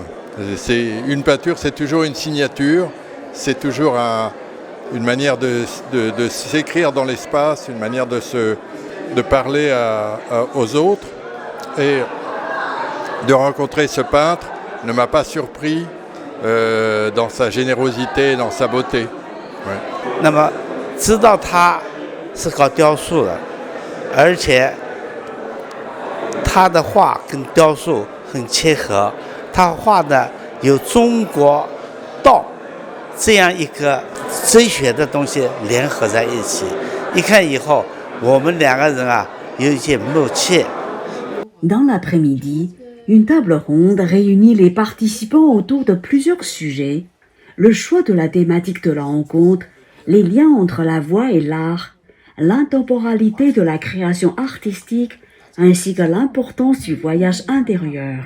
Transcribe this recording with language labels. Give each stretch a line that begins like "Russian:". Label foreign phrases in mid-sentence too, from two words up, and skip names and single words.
French: Une peinture, c'est toujours une signature, c'est toujours une manière de s'écrire dans l'espace, une manière de parler aux autres. Et de rencontrer ce peintre ne m'a pas surpris dans sa générosité, dans sa beauté. Ouais.
Chinese: 那么，知道他是搞雕塑的，而且他的画跟雕塑很切合，他画的有中国道这样一个哲学的东西联合在一起，一看以后，我们两个人啊有一些默契。
French: Dans l'après-midi, une table ronde réunit les participants autour de plusieurs sujets. Le choix de la thématique de la rencontre, les liens entre la voix et l'art, l'intemporalité de la création artistique, ainsi que l'importance du voyage intérieur.